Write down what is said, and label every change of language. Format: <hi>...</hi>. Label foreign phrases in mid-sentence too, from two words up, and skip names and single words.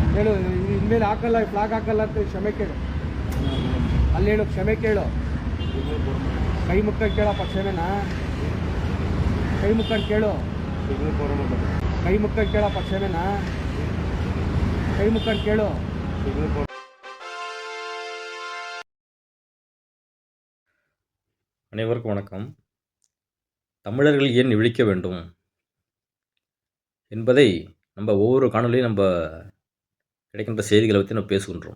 <kn>ಹೇಳು, ಇನ್ಮೇಲೆ ಹಾಕಲ್ಲ, ಫ್ಲಾಗ್ ಹಾಕಲ್ಲ ಅಂತ ಕ್ಷಮೆ ಕೇಳು. ಅಲ್ಲಿ ಹೇಳು, ಕ್ಷಮೆ ಕೇಳು. ಕೈ ಮುಕ್ಕಂಡು ಕೇಳಪ್ಪ ಕ್ಷಮೆನಾ. ಕೈ ಮುಕ್ಕಂಡು ಕೇಳು. ಕೈ ಮುಕ್ಕಂಡು ಕೇಳಪ್ಪ ಕ್ಷಮೆನಾ. ಕೈ ಮುಕ್ಕಂಡು ಕೇಳು.</kn> <ta>அனைவருக்கும் வணக்கம். தமிழர்கள் ஏன் விழிக்க வேண்டும் என்பதை நம்ம ஒவ்வொரு காணொலியும் நம்ம கிடைக்கின்ற செய்திகளை பற்றி நம்ம பேசுகின்றோம்.</ta>